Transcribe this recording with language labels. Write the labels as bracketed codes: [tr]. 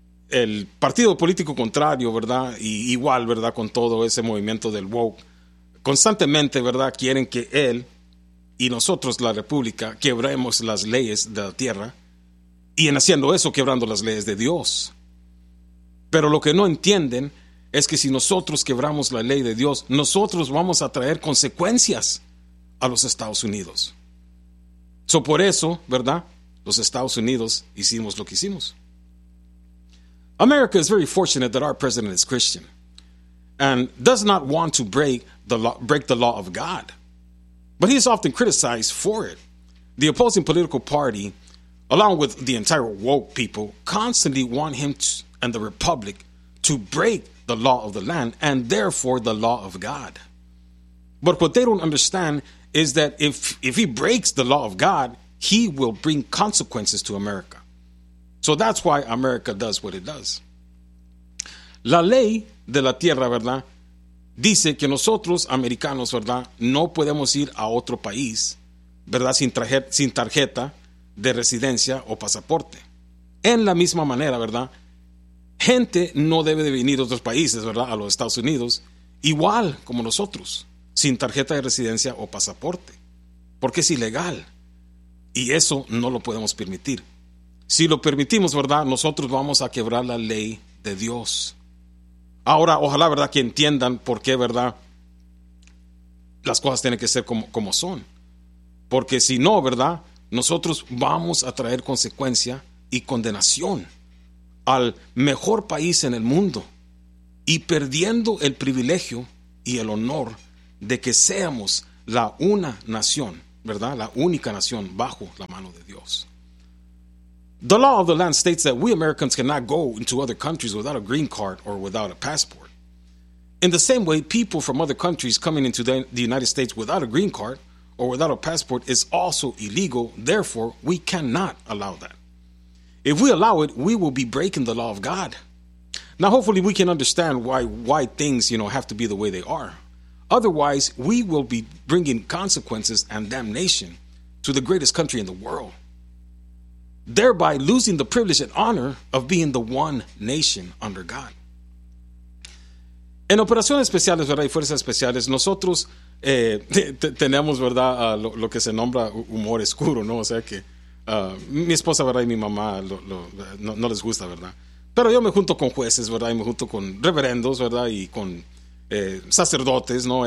[es] El partido político contrario, ¿verdad?, y igual, ¿verdad?, con todo ese movimiento del woke, constantemente, ¿verdad?, quieren que él y nosotros, la república, quebremos las leyes de la tierra y en haciendo eso, quebrando las leyes de Dios. Pero lo que no entienden es que si nosotros quebramos la ley de Dios, nosotros vamos a traer consecuencias a los Estados Unidos. So por eso, ¿verdad?, los Estados Unidos hicimos lo que hicimos. [en] America is very fortunate that our president is Christian and does not want to break the law of God. but he's often criticized for it. The opposing political party, along with the entire woke people, constantly want him and the Republic to break the law of the land and therefore the law of God. But what they don't understand is that if he breaks the law of God, he will bring consequences to America. So that's why America does what it does. [es] La ley de la tierra, ¿verdad? Dice que nosotros, americanos, ¿verdad? No podemos ir a otro país, ¿verdad? Sin tarjeta de residencia o pasaporte. En la misma manera, ¿verdad? Gente no debe de venir a otros países, ¿verdad? A los Estados Unidos, igual como nosotros, sin tarjeta de residencia o pasaporte, porque es ilegal y eso no lo podemos permitir. Si lo permitimos, ¿verdad? Nosotros vamos a quebrar la ley de Dios. Ahora, ojalá, ¿verdad?, que entiendan por qué, ¿verdad?, las cosas tienen que ser como son. Porque si no, ¿verdad?, nosotros vamos a traer consecuencia y condenación al mejor país en el mundo y perdiendo el privilegio y el honor de que seamos la una nación, ¿verdad?, la única nación bajo la mano de Dios. [en] The law of the land states that we Americans cannot go into other countries without a green card or without a passport. In the same way, people from other countries coming into the United States without a green card or without a passport is also illegal. Therefore, we cannot allow that. If we allow it, we will be breaking the law of God. Now, hopefully we can understand why things, you know, have to be the way they are. Otherwise, we will be bringing consequences and damnation to the greatest country in the world, thereby losing the privilege and honor of being the one nation under God. [es] En operaciones especiales, ¿verdad?, y fuerzas especiales, nosotros tenemos, ¿verdad?, lo que se nombra humor oscuro, ¿no? O sea que mi esposa, ¿verdad?, y mi mamá no les gusta, ¿verdad? Pero yo me junto con jueces, ¿verdad?, y me junto con reverendos, ¿verdad?, y con sacerdotes, ¿no?